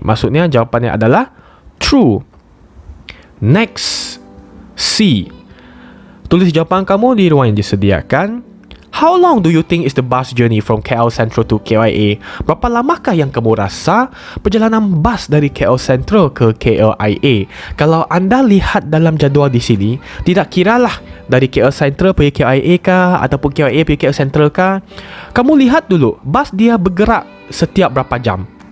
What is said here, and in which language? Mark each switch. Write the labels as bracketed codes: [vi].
[ms] Maksudnya jawapannya adalah true. Next, C. Tulis jawapan kamu di ruang yang disediakan. [en] How long do you think is the bus journey from KL Sentral to KLIA? [ms] Berapa lamakah yang kamu rasa perjalanan bas dari KL Sentral ke KLIA? Kalau anda lihat dalam jadual di sini, tidak kiralah dari KL Sentral pergi KLIA kah ataupun KLIA pergi KL Sentral kah, kamu lihat dulu bas dia bergerak setiap berapa jam.